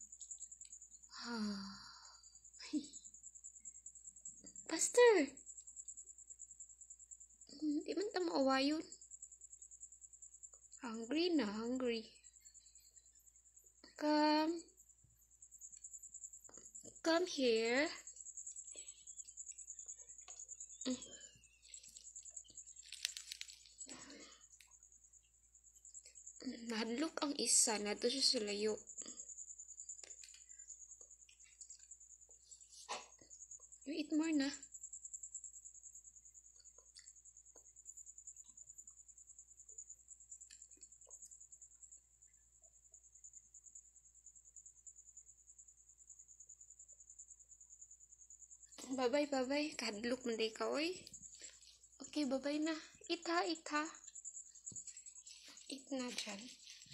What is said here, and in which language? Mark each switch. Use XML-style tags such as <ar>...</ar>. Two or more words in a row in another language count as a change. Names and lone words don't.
<en>Faster.</en> <ceb>Di man ta maawayon.</ceb> <en>Hungry na, hungry. Come. Come here.</en> <ceb>Nahadlok ang isa. Nato siya sa layo.</ceb> <en>You eat more na. Bye-bye, bye-bye.</en> <ceb>Kahadlok man day ka, oy.</ceb> <en>Okay, bye-bye na. Eat ha, eat ha. Eat na dyan.</en>